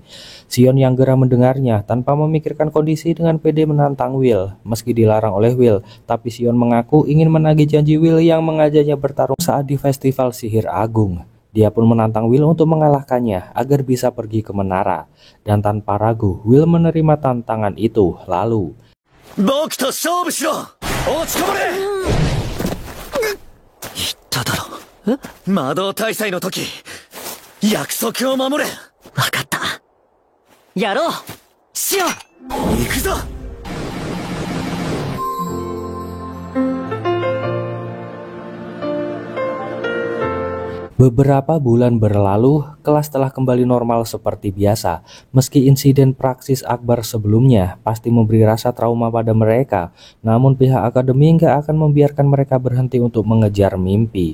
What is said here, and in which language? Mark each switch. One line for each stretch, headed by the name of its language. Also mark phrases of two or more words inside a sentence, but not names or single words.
Indonesian: Sion yang gerah mendengarnya tanpa memikirkan kondisi dengan pede menantang Will. Meski dilarang oleh Will, tapi Sion mengaku ingin menagih janji Will yang mengajaknya bertarung saat di festival sihir agung. Dia pun menantang Will untuk mengalahkannya agar bisa pergi ke menara. Dan tanpa ragu, Will menerima tantangan itu. Lalu,
Japanese: 僕と勝負しろ。落ちこぼれ。言っただろ。魔導大祭の時、約束を守れ。わかった。やろう。しよう。行くぞ。
Indonesian: Beberapa bulan berlalu, kelas telah kembali normal seperti biasa. Meski insiden praksis Akbar sebelumnya pasti memberi rasa trauma pada mereka, namun pihak akademi nggak akan membiarkan mereka berhenti untuk mengejar mimpi.